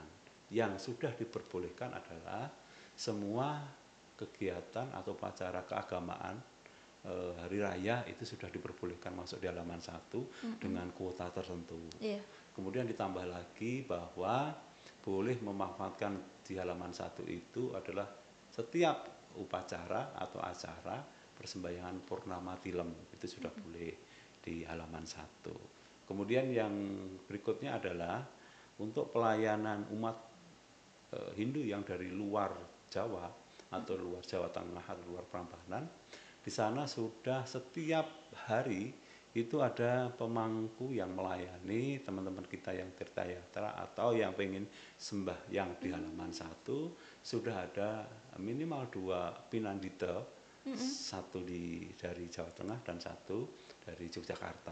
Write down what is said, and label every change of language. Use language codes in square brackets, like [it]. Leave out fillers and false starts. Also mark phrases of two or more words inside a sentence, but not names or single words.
[id] Yang sudah diperbolehkan adalah semua kegiatan atau upacara keagamaan hari raya itu sudah diperbolehkan masuk di halaman 1 dengan kuota tertentu. Iya. Kemudian ditambah lagi bahwa boleh memanfaatkan di halaman 1 itu adalah setiap upacara atau acara persembahyangan purnama tilem itu sudah boleh di halaman 1. Kemudian yang berikutnya adalah untuk pelayanan umat Hindu yang dari luar Jawa atau luar Jawa Tengah atau luar Prambanan, di sana sudah setiap hari itu ada pemangku yang melayani teman-teman kita yang tirtayatra atau yang pengen sembahyang di halaman 1, sudah ada minimal 2 pinandita, satu dari Jawa Tengah dan satu dari Yogyakarta.